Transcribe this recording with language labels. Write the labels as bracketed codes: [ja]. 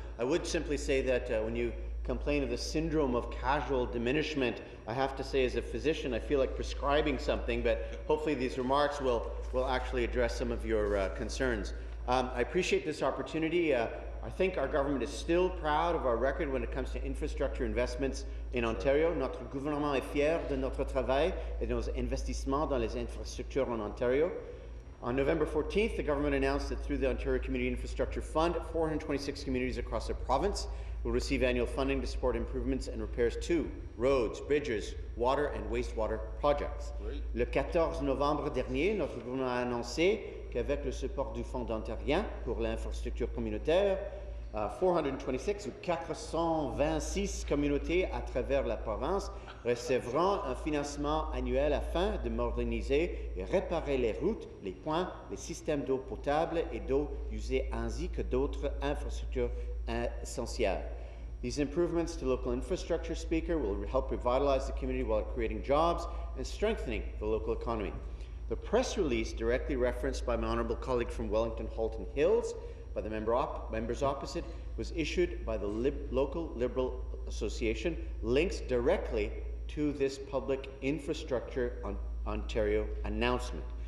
[en] I would simply say that when you complain of the syndrome of casual diminishment, I have to say as a physician, I feel like prescribing something, but hopefully these remarks will actually address some of your concerns. I appreciate this opportunity. I think our government is still proud of our record when it comes to infrastructure investments in Ontario. [fr] Notre gouvernement est fier de notre travail et de nos investissements dans les infrastructures en Ontario. [en] On November 14th, the government announced that through the Ontario Community Infrastructure Fund, 426 communities across the province will receive annual funding to support improvements and repairs to roads, bridges, water and wastewater projects. [fr] Le 14 novembre dernier, notre gouvernement a annoncé qu'avec le support du Fonds ontarien pour l'infrastructure communautaire, 426 ou 426 communautés à travers la province recevront un financement annuel afin de moderniser et réparer les routes, les ponts, les systèmes d'eau potable et d'eau usée ainsi que d'autres infrastructures essentielles. [en] These improvements to local infrastructure, Speaker, will help revitalize the community while creating jobs and strengthening the local economy. The press release directly referenced by my honourable colleague from Wellington Halton Hills by the members opposite was issued by the local Liberal Association, links directly to this public infrastructure Ontario announcement.